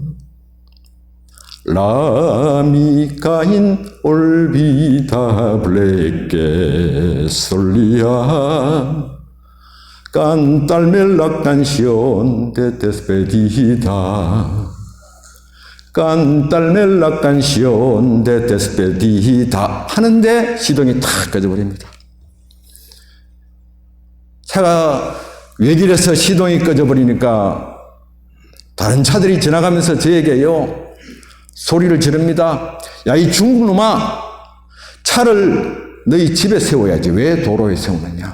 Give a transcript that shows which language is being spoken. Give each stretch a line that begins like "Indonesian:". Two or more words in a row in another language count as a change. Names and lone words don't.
Spanish: la amiga inolvidable que solía cantarme la canción de despedida, cantarme la canción de despedida
Korean: 하는데 시동이 탁 꺼져버립니다. 차가 외길에서 시동이 꺼져버리니까 다른 차들이 지나가면서 저에게요 소리를 지릅니다. 야, 이 중국 놈아, 차를 너희 집에 세워야지 왜 도로에 세우느냐.